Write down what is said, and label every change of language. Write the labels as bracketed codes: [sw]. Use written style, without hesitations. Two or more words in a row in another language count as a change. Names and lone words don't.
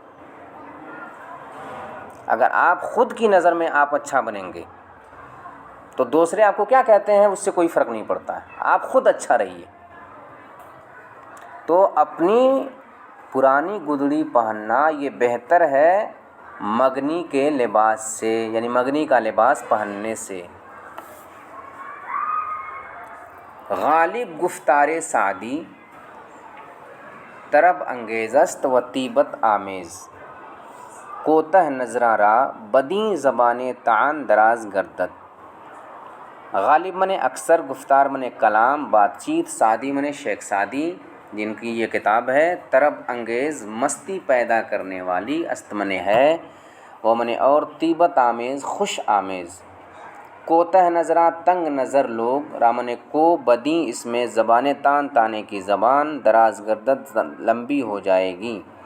[ur] اگر آپ خود کی نظر میں آپ اچھا بنیں گے تو دوسرے آپ کو کیا کہتے ہیں اس سے کوئی فرق نہیں پڑتا ہے، آپ خود اچھا رہیے۔ تو اپنی پرانی گدڑی پہننا یہ بہتر ہے مگنی کے لباس سے، یعنی مگنی کا لباس پہننے سے۔ [fa] غالب گفتار سعدی طرب انگیز است و طیبت آمیز، کوتہ نظراں را بدیں زبان طعن دراز گردد۔ [ur] غالب منے اکثر، گفتار منے کلام، بات چیت، سعدی منے شیخ سعدی جن کی یہ کتاب ہے، [fa] طرب انگیز [ur] مستی پیدا کرنے والی، است منے ہے، وہ منے اور، [fa] طیبت آمیز [ur] خوش آمیز، [fa] کوتاہ نظراں [ur] تنگ نظر لوگ، رامن کو بدی اس میں زبان تان تانے کی زبان، [fa] دراز گردد [ur] لمبی ہو جائے گی۔